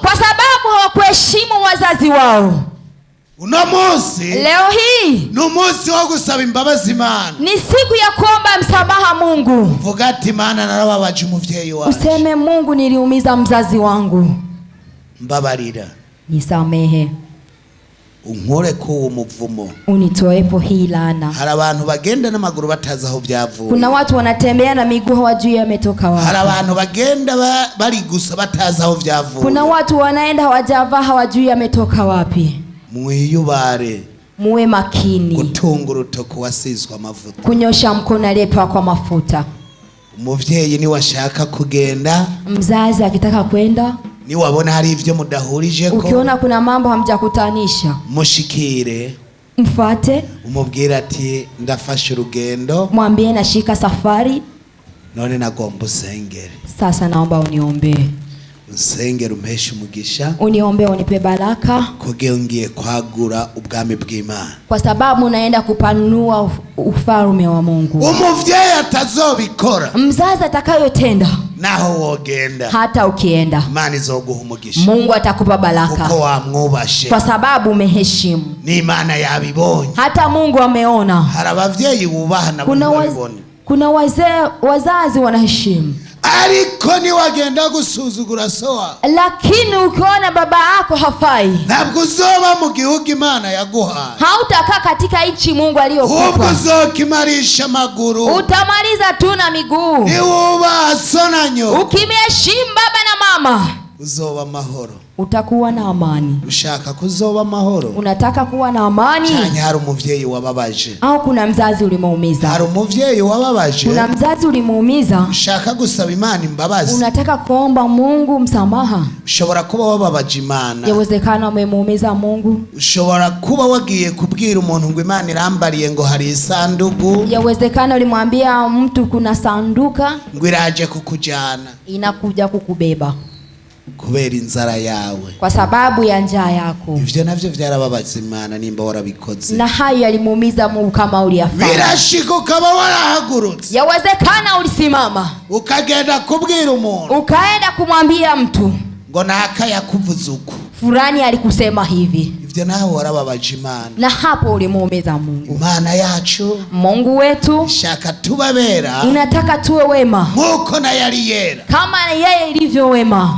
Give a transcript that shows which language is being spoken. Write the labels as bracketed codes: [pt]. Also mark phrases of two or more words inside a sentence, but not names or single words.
[sw] kwa sababu hawakuheshimu wazazi wao. [rn] Uno munsi, [sw] leo hii, [rn] ni umunsi wo gusaba imbabazi Imana. [sw] Ni siku ya kuomba msamaha Mungu. [rn] Mvuga ati Imana narababaje umuvyeyi wawe. [sw] Useme Mungu, niliumiza mzazi wangu, [rn] mbabarira, [sw] nisamehe, [rn] unkore ko umuvumo, [sw] unitoepo hii laana. [rn] Hari abantu bagenda n'amaguru batazi aho byavuye. [sw] Kuna watu wanatembea na miguu hawajui yametoka wapi. [rn] Hari abantu bagenda bari gusa batazi aho byavuye. [sw] Kuna watu wanaenda hawajavaa hawajui yametoka wapi. [rn] Mwiyubare, [sw] muwe makini, [rn] gutunga urutoki wasizwe amavuta, [sw] kunyosha mkono aliyepakwa kwa mafuta. [rn] Umuvyeyi ni washaka kugenda, [sw] mzazi akitaka kwenda, [rn] ni wabona hari ivyo mudahurijeko, [sw] ukiona kuna mambo hamjakutanisha, [rn] mushikire, [sw] mfate, [rn] umubwira ati ndafashe urugendo, [sw] mwambie nashika safari, [rn] none nagomba usengere, [sw] sasa naomba uniombee. [rn] Usengere umpeshe umugisha, [sw] uniombe unipe baraka, [rn] kugira ngiye kwagura ubwami bw'Imana, [sw] kwa sababu unaenda kupanua ufalme wa Mungu. [rn] Umuvyeyi atazobikora, [sw] mzazi atakayotenda, [rn] naho wogenda, [sw] hata ukienda, [rn] Imana izoguha umugisha, [sw] Mungu atakupa baraka, [rn] kuko wamwubashe, [sw] kwa sababu umeheshimu. [rn] Ni Imana yabibonye, [sw] hata Mungu ameona. [rn] Hari abavyeyi bubaha na [sw] kuna wazazi wanaheshimu, [rn] ariko ni wagenda gusuzugura soa, [sw] lakini ukiona baba yako hafai, [rn] ntabwo uzoba mu gihugu Imana yaguhaye, [sw] hautakaa katika nchi Mungu aliyokupa, [rn] ubwo uzokimarisha amaguru, [sw] utamaliza tu na miguu. [rn] Ni wubaha so na nyoko, [sw] ukimheshimu baba na mama, [rn] uzoba mahoro, [sw] utakuwa na amani. [rn] Ushaka kuzoba mahoro, [sw] unataka kuwa na amani, [rn] cyane hari umuvyeyi wababaje, [sw] au kuna mzazi ulimuumiza, [rn] hari umuvyeyi wababaje, [sw] kuna mzazi ulimuumiza, [rn] ushaka gusaba Imana imbabazi, [sw] unataka kuomba Mungu msamaha, [rn] ushobora kuba wababaje Imana, [sw] yawezekana umemuumiza Mungu, [rn] ushobora kuba wagiye kubwira umuntu ngo Imana irambariye ngo hari isanduku, [sw] yawezekana ulimwambia mtu kuna sanduka [rn] ngo iraje kukujana, [sw] inakuja kukubeba [rn] kubera inzara yawe, [sw] kwa sababu ya njaa yako. [rn] Ivyo navyo vyarababaza Imana nimba warabikoze, [sw] na hayo yalimuumiza Mungu kama uliyafanya. [rn] Birashika ukaba warahagurutse, [sw] yawezekana ulisimama [rn] ukagenda kubwira umuntu, [sw] ukaenda kumwambia mtu [rn] ngo naka yakuvuze uko, [sw] fulani alikusema hivi, [rn] ivyo nawe warababaje Imana, [sw] na hapo ulimuumiza Mungu. [rn] Imana yacu, [sw] Mungu wetu, [rn] shaka tubabera, [sw] inataka tuwe wema [rn] nkuko na yari yera, [sw] kama yeye ilivyo wema.